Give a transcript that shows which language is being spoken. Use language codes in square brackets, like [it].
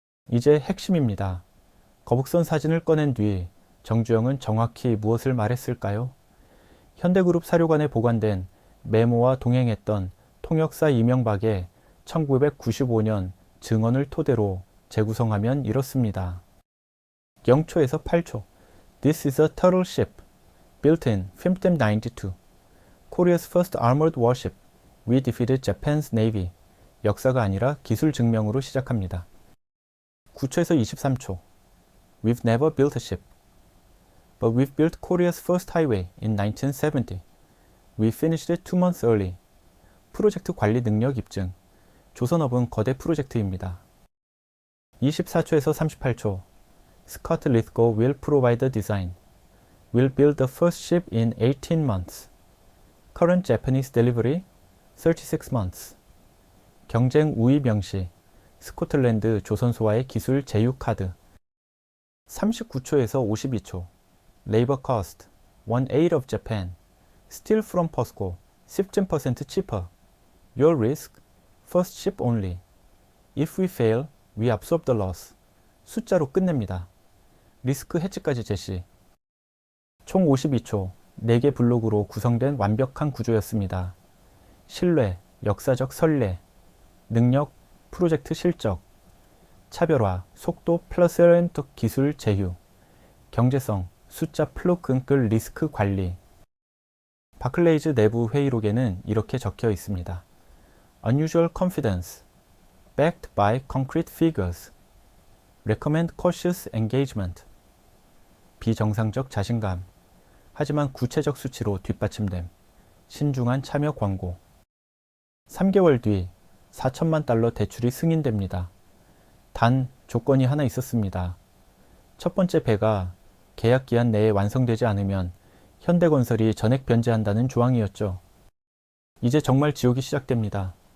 [ko] 이제 핵심입니다. 거북선 사진을 꺼낸 뒤 정주영은 정확히 무엇을 말했을까요? 현대그룹 사료관에 보관된 메모와 동행했던 통역사 이명박의 1995년 증언을 토대로 재구성하면 이렇습니다. 0초에서 8초. [en] This is a turtle ship, built in 1592. Korea's first armored warship. We defeated Japan's navy. [ko] 역사가 아니라 기술 증명으로 시작합니다. 9초에서 23초. [en] We've never built a ship. But we've built Korea's first highway in 1970. We finished it 2 months early. [ko] 프로젝트 관리 능력 입증. 조선업은 거대 프로젝트입니다. 24초에서 38초. [en] Scott Lithgow will provide the design. We'll build the first ship in 18 months. Current Japanese delivery 36 months. [ko] 경쟁 우위 명시. 스코틀랜드 조선소와의 기술 제휴 카드. 39초에서 52초. [en] Labor cost 1/8 of Japan. Steel from POSCO 15% cheaper. Your risk first ship only. If we fail, we absorb the loss. [ko] 숫자로 끝냅니다. 리스크 해치까지 제시. 총 52초, 4개 블록으로 구성된 완벽한 구조였습니다. 신뢰, 역사적 선례, 능력, 프로젝트 실적, 차별화, 속도 플러스 기술 제휴, 경제성, 숫자 플롯 끈끌 리스크 관리. 바클레이즈 내부 회의록에는 이렇게 적혀 있습니다. [en] Unusual confidence, backed by concrete figures. Recommend cautious engagement. [ko] 비정상적 자신감, 하지만 구체적 수치로 뒷받침됨. 신중한 참여 권고. 3개월 뒤 4천만 달러 대출이 승인됩니다. 단 조건이 하나 있었습니다. 첫 번째 배가 계약 기한 내에 완성되지 않으면 현대건설이 전액 변제한다는 조항이었죠. 이제 정말 지옥이 시작됩니다.